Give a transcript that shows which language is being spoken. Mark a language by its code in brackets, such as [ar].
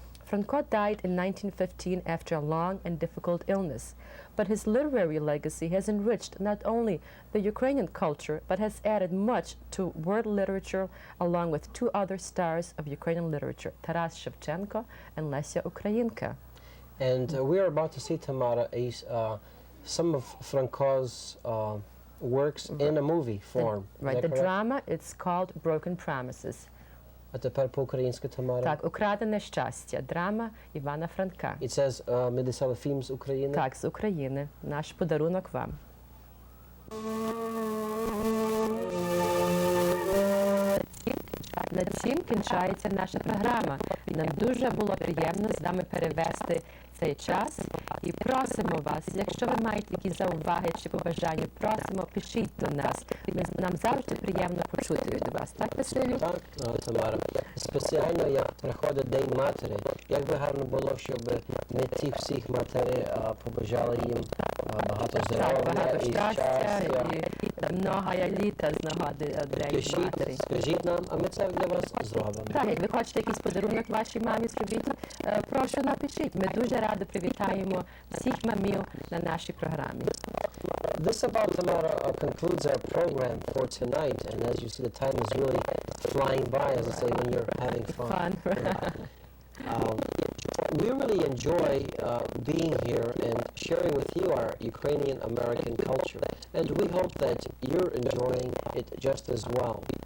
[en] Franko died in 1915 after a long and difficult illness, but his literary legacy has enriched not only the Ukrainian culture, but has added much to world literature, along with two other stars of Ukrainian literature, Taras Shevchenko and Lesia Ukrainka. And we are about to see, Tamara, some of Franko's works in a movie form. Right, the drama, it's called Broken Promises. [uk] А тепер по-українськи, Тамара. Так, «Украдене щастя», драма Івана Франка. [en] It says, [uk] ми десали фільм з України. Так, з України. Наш подарунок вам. На цим кінчається наша програма. Нам дуже було приємно з вами перевести цей час. І просимо вас, якщо ви маєте якісь зауваги чи побажання, просимо, пишіть до нас. Нам завжди приємно почути від вас. Так, Василю? Так, Тамара. Спеціально, як приходить День Матері, як би гарно було, щоб ми тих всіх матері побажали їм багато здоров'я багато і щастя і много літа з нагоди День Матері. Скажіть нам, а ми це для вас зробимо. Так, як ви хочете якийсь подарунок вашій мамі зробити, прошу напишіть. Ми дуже радо привітаємо всіх мамів на нашій програмі. [en] This about, Tamara, concludes our program for tonight, and as you see, the time is really flying by, as I say, when you're having fun. we really enjoy being here and sharing with you our Ukrainian American culture, and we hope that you're enjoying it just as well.